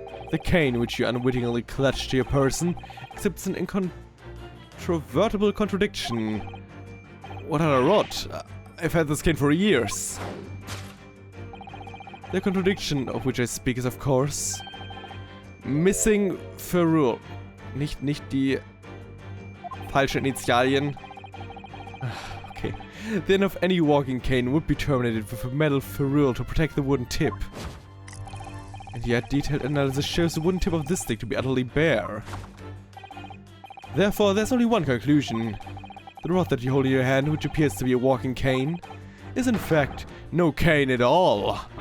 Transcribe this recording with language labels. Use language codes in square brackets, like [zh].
[en] The cane which you unwittingly clutched to your person exhibits an incontrovertible contradiction. What a rot. I've had this cane for years. The contradiction of which I speak is, of course, missing ferrule. [de] Nicht die falschen Initialien. Okay. [en] The end of any walking cane would be terminated with a metal ferrule to protect the wooden tip. And yet, detailed analysis shows the wooden tip of this stick to be utterly bare. Therefore, there's only one conclusion. The rod that you hold in your hand, which appears to be a walking cane, is in fact no cane at all.